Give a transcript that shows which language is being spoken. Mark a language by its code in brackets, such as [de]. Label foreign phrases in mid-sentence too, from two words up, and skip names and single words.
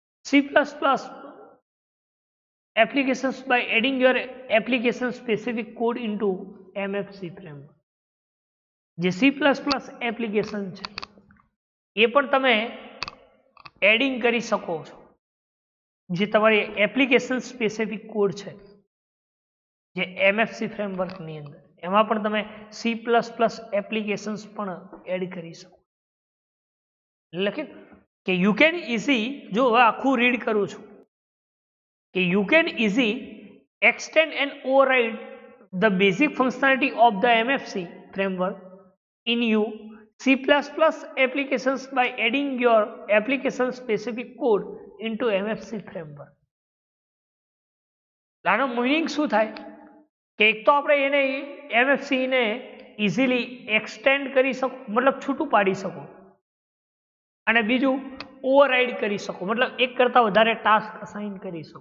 [en] C++ applications by adding your application specific code into MFC framework. [gu] જે C++ એપ્લિકેશન છે એ પણ તમે એડિંગ કરી શકો છો. જે તમારી [en] application specific code [gu] છે જે MFC ફ્રેમવર્કની અંદર એમાં પણ તમે C++ એપ્લિકેશન્સ પણ એડ કરી શકો. એટલે કે [en] you can easy, [gu] જો હવે આખું રીડ કરું છું કે [en] you can easy extend and override the basic functionality of the MFC framework in you C++ applications by adding your application specific code into MFC framework. [gu] આનો મીનિંગ શું થાય કે એક તો આપણે એને MFC ને ઇઝીલી એક્સટેન્ડ કરી શકો, મતલબ છૂટું પાડી શકો, અને બીજું ઓવરરાઇડ કરી શકો, મતલબ એક કરતાં વધારે ટાસ્ક અસાઇન કરી શકો.